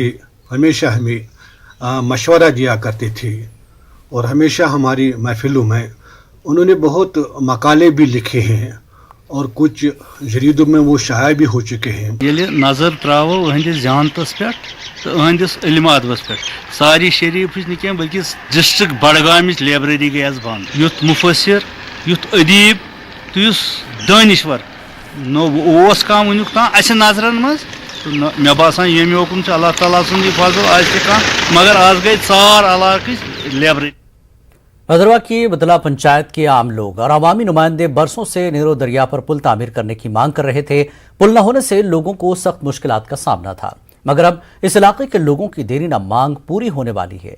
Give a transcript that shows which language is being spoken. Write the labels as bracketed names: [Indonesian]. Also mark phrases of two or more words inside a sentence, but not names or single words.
[Hindi] हमेशा हमें मशवरा दिया करते थे और हमेशा हमारी महफिलों में उन्होंने बहुत मकाले भी लिखे हैं और कुछ जरीदों में वो शाया भी हो चुके हैं। [Kashmiri] ये नजर त्रावो अहंदिस जानतस पे तो अहंदिस इल्म अदबस पे सारी शरीफ न बल्कि डिस्ट्रिक्ट बडगाम लाइब्रेरी गई बंद। युथ मुफसर, युथ अदीब तो युस दानिश्वर नोस कह वनुक तान अस नजरन मज तो मे बासान ये हुकुम अल्लाह ताला सुंद फजल आज मगर आज गई सार इलाक लाइब्रेरी। [Hindi] भदरवा की बदला पंचायत के आम लोग और अवामी नुमाइंदे बरसों से नीरो दरिया पर पुल तामीर करने की मांग कर रहे थे। पुल न होने से लोगों को सख्त मुश्किलात का सामना था, मगर अब इस इलाके के लोगों की देरी न मांग पूरी होने वाली है।